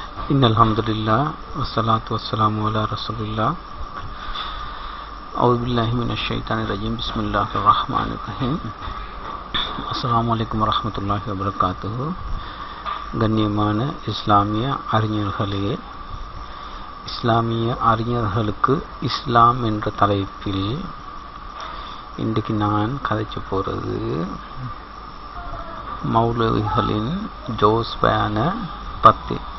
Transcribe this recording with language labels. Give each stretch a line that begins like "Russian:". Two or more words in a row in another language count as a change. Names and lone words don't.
Arabic: إن الحمد لله والصلاة والسلام على رسول الله. أعوذ بالله من الشيطان الرجيم. بسم الله الرحمن الرحيم. السلام عليكم ورحمة الله وبركاته.
Tamil: கண்ணியமான இஸ்லாமிய அறிஞர்களே, இஸ்லாமிய அறிஞர்களுக்கு இஸ்லாம் என்ற தலைப்பில் இன்றைக்கு நான் கதைக்க போகிறது மௌலவிகளின் ஜோஸ் பயான பத்தி.